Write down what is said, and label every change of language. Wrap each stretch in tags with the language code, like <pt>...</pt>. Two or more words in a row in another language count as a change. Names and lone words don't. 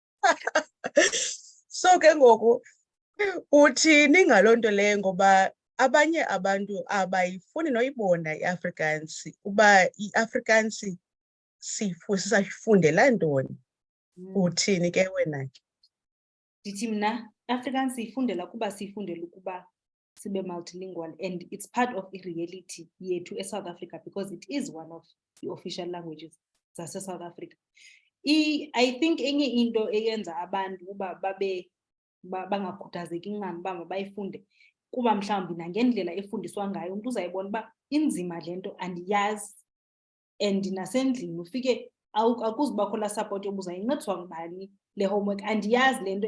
<xh>So ke ngoku uthini ngaloo nto leyo, ngoba abanye abantu abayifuni noyibona iAfrikaans, uba iAfrikaans sisayifundela ntoni. Uthini ke wena ke? Ndithi mna Afrikaans siyifundela kuba siyifundela ukuba sibe multilingual,</xh> <en>and it's part of</en> <xh>i-reality yethu eSouth Africa</xh> <en>because it is one of the official languages</en> <xh>zase-South Africa.</xh> <en>I think</en> <xh>enye into eyenza abantu uba bangakhuthazeki ncam uba mabayifunde kuba mhlawumbi nangendlela efundiswa ngayo umntu uzayibona uba inzima le nto andiyazi, and nasendlini ufike akuzubakho laa support yoba uzayincediswa ngubani le homework, andiyazi le nto.</xh>